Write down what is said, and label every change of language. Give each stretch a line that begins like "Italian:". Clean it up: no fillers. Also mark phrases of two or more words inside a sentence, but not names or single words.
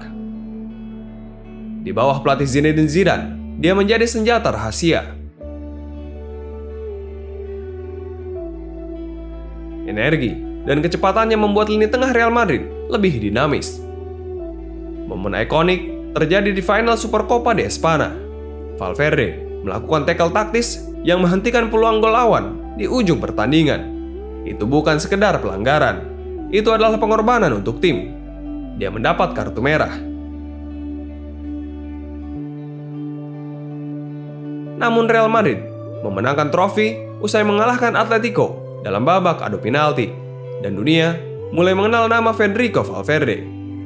Indonesian: Di bawah pelatih Zinedine Zidane, dia menjadi senjata rahasia. Energi dan kecepatannya membuat lini tengah Real Madrid lebih dinamis. Momen ikonik terjadi di final Supercopa de España. Valverde melakukan tackle taktis yang menghentikan peluang gol lawan di ujung pertandingan. Itu bukan sekedar pelanggaran, itu adalah pengorbanan untuk tim. Dia mendapat kartu merah. Namun Real Madrid memenangkan trofi usai mengalahkan Atletico dalam babak adu penalti, dan dunia mulai mengenal nama Federico Valverde.